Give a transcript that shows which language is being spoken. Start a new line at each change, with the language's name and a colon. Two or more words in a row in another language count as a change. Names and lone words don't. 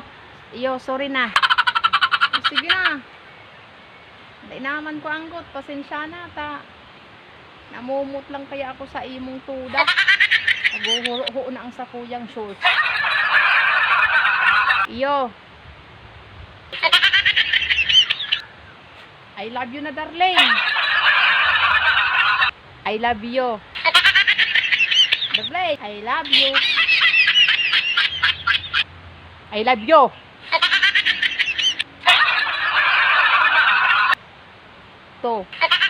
Bikol: Iyo, sorry na. Sige na. Dai naman ko anggot. Pasensya na ta. Namumut lang kaya ako sa imong tuda. Naguhuro na ang sakuyang shorts. Iyo.
English: I love you na darling. I love you. Darling, I love you. I love you. To.